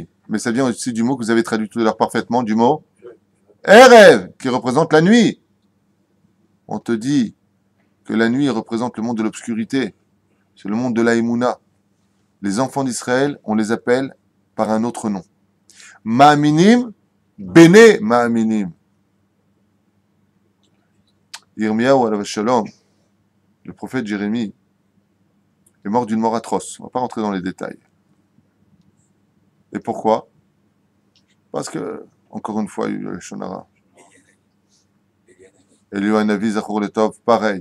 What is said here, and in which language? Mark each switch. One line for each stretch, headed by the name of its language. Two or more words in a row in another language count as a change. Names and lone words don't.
French: Mais ça vient aussi du mot que vous avez traduit tout à l'heure parfaitement, du mot Erev, qui représente la nuit. On te dit que la nuit représente le monde de l'obscurité. C'est le monde de l'Aïmouna. Les enfants d'Israël, on les appelle par un autre nom.
Hebrew: מאמינים, בני מאמינים. ירמיהו עליו שלום,
French: le prophète Jérémie, est mort d'une mort atroce. On ne va pas rentrer dans les détails. Et pourquoi? Parce que, encore une fois, il y a eu le Shonara.
Hebrew: אליהו זכור לטוב,
French: pareil.